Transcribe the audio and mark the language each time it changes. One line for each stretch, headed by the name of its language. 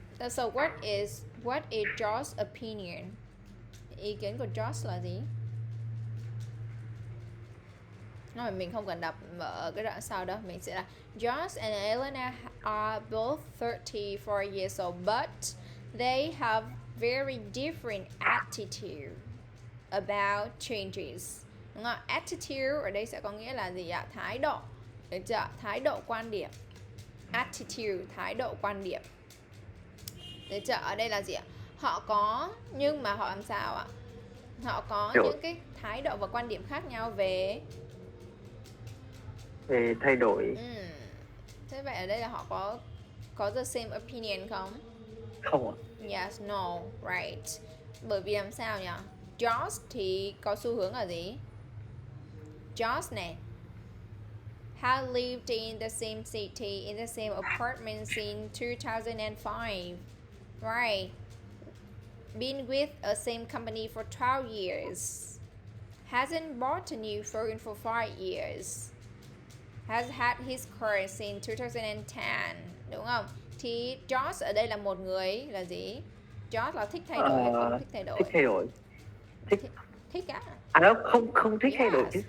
English: So what is Josh's opinion?
Vietnamese: Ý kiến của Josh là gì? Nói mình không cần đọc ở cái đoạn sau đâu. Mình sẽ là
English: Josh and Elena are both 34 years old, but they have very different attitude about changes.
Vietnamese: Đúng không? Attitude ở đây sẽ có nghĩa là gì ạ? Thái độ. Được chưa? Thái độ quan điểm. Attitude, thái độ quan điểm. Được chưa? Ở đây là gì ạ? Họ có, nhưng mà họ làm sao ạ? Họ có những cái thái độ và quan điểm khác nhau về thay đổi. Thế vậy ở đây là họ có
English: the same opinion
Vietnamese: không? Không ạ.
English: Yes, no, right.
Vietnamese: Bởi vì làm sao nhỉ? Josh thì có xu hướng là gì?
English: Josh này had lived in the same city, in the same apartment since 2005. Right. Been with a same company for 12 years. Hasn't bought a new phone for 5 years. Has had his car since 2010.
Vietnamese: Đúng không? Thì Josh ở đây là một người là gì? Josh là thích thay đổi hay không thích thay đổi? Thích thay đổi. Thích á? Đâu, không thích thay đổi chứ.